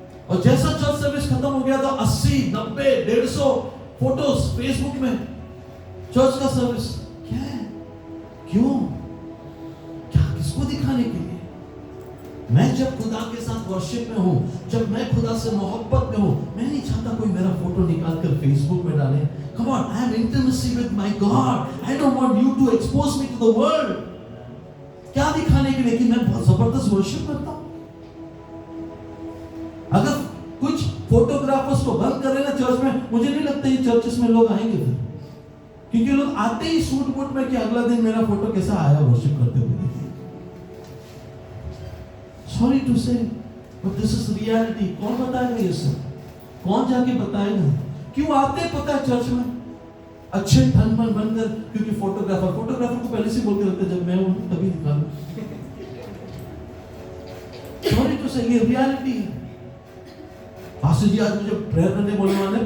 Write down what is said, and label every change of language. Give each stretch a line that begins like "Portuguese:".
Hindi: और जैसा church service खत्म हो गया तो 80, 90, 150 फोटोज फेसबुक में चर्च का सर्विस। क्या है? क्यों? क्या, किसको दिखाने के लिए? मैं जब खुदा के साथ वर्शिप में हूं, जब मैं खुदा से मोहब्बत में हूं, मैं नहीं चाहता कोई मेरा फोटो निकाल कर फेसबुक में डाले।
English: Come on, I have intimacy with my God. I don't want you to expose me to the world.
Hindi: क्या दिखाने के लिए कि मैं बहुत जबरदस्त वर्शिप करता हूं? अगर कुछ फोटोग्राफर्स को बंद कर लेना चर्च में, मुझे नहीं लगता ये चर्चेस में लोग आएंगे फिर, क्योंकि लोग आते ही सूट बूट में कि अगला दिन मेरा फोटो कैसा आया वर्शिप करते हुए देखिए।
English: Sorry to say, but this is reality.
Hindi: कौन बताएगा ये सब? कौन जाके बताएगा? क्यों आते पता है चर्च में? अच्छे ढंग में बनकर, क्योंकि फोटोग्राफर को पहले से बोल के रखते जब मैं हूं तभी दिखा लूं।
English: Sorry to say,
Hindi: ये रियलिटी है। पास्टर जी आज मुझे प्रेयर करने बोलने वाले हैं।